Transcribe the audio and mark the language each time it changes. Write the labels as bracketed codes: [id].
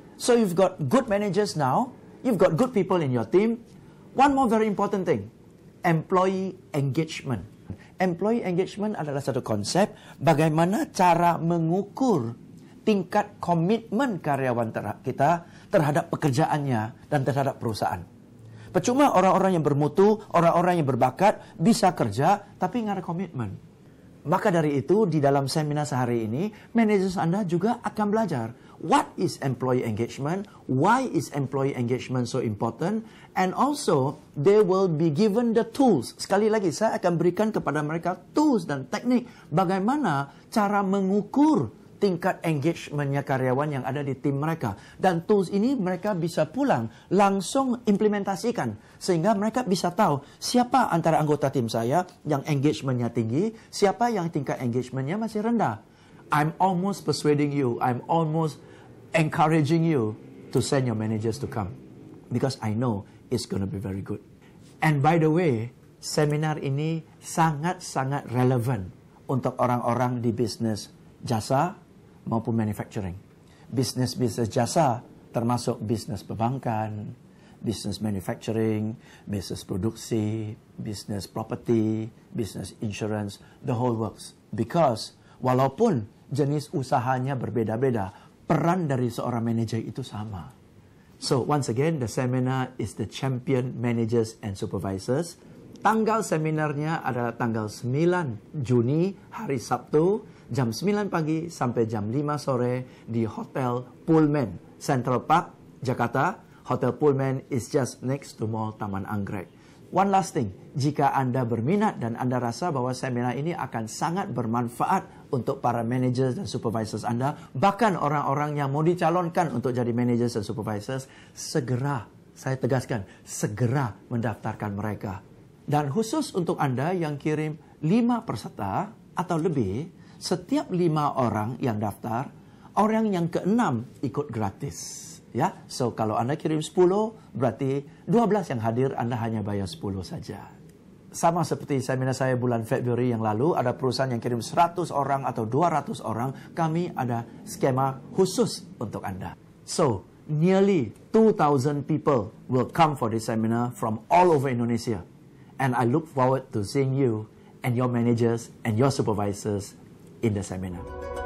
[en] So, you've got good managers now, you've got good people in your team. One more very important thing, employee engagement. [id] Employee engagement adalah satu konsep bagaimana cara mengukur tingkat komitmen karyawan kita terhadap pekerjaannya dan terhadap perusahaan. Percuma orang-orang yang bermutu, orang-orang yang berbakat bisa kerja tapi nggak ada komitmen. Maka dari itu, di dalam seminar sehari ini, manajer Anda juga akan belajar [en] what is employee engagement, why is employee engagement so important, and also they will be given the tools. [id] Sekali lagi, saya akan berikan kepada mereka tools dan teknik bagaimana cara mengukur tingkat engagementnya karyawan yang ada di tim mereka. Dan tools ini mereka bisa pulang langsung implementasikan. Sehingga mereka bisa tahu siapa antara anggota tim saya yang engagementnya tinggi, siapa yang tingkat engagementnya masih rendah. [en] I'm almost persuading you, I'm almost encouraging you to send your managers to come. Because I know it's going to be very good. And by the way, [id] seminar ini sangat-sangat relevan untuk orang-orang di bisnis jasa maupun manufacturing. Bisnis jasa termasuk bisnis perbankan, bisnis manufacturing, bisnis produksi, bisnis property, bisnis insurance, [en] the whole works. Because [id] walaupun jenis usahanya berbeda-beda, peran dari seorang manajer itu sama. [en] So once again, the seminar is the Champion Managers and Supervisors. [id] Tanggal seminarnya adalah tanggal 9 Juni, hari Sabtu, jam 9 pagi sampai jam 5 sore di Hotel Pullman, Central Park, Jakarta. [en] Hotel Pullman is just next to Mall Taman Anggrek. One last thing, [id] jika Anda berminat dan Anda rasa bahwa seminar ini akan sangat bermanfaat untuk para managers dan supervisors Anda, bahkan orang-orang yang mau dicalonkan untuk jadi managers dan supervisors, segera, saya tegaskan, segera mendaftarkan mereka. Dan khusus untuk Anda yang kirim 5 peserta atau lebih, setiap 5 orang yang daftar, orang yang ke-6 ikut gratis. Ya, so kalau Anda kirim 10, berarti 12 yang hadir, Anda hanya bayar 10 saja. sama seperti seminar saya bulan Februari yang lalu, ada perusahaan yang kirim 100 orang atau 200 orang, kami ada skema khusus untuk Anda. [en] So, nearly 2,000 people will come for this seminar from all over Indonesia. And I look forward to seeing you and your managers and your supervisors in the seminar.